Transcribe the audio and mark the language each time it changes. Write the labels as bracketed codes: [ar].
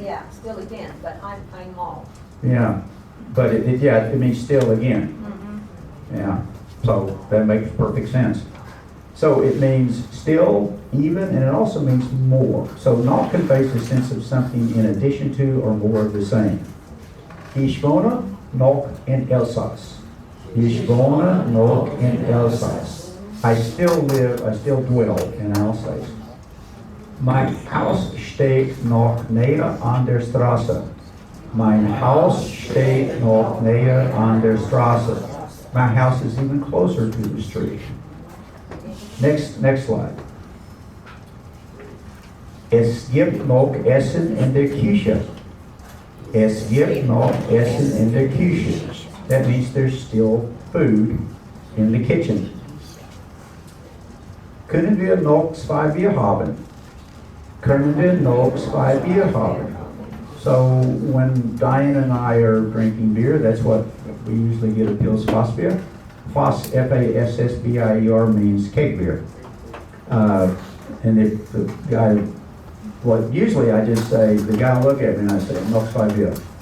[en] Yeah, still again, but einmal. Yeah, but it means still again. Mm-hmm. Yeah, so that makes perfect sense. So it means still, even, and it also means more. So noch conveys the sense of something in addition to or more of the same. [de] Ich wohne noch in Alsace. Ich wohne noch in Alsace. [en] I still dwell in Alsace. [de] Mein Haus steht noch näher an der Straße. Mein Haus steht noch näher an der Straße. [en] My house is even closer to the street. Next slide. [de] Es gibt noch Essen in der Küche. Es gibt noch Essen in der Küche. [en] That means there's still food in the kitchen. [de] Können wir noch 2 Bier haben? Können wir noch 2 Bier haben? [en] So when Diane and I are drinking beer, that's what we usually get a Pils Fassbier. Fass, F-A-S-S-B-I-E-R, means keg beer. And if the guy, usually I just say, the guy will look at me and I say, [de] noch 2 Bier.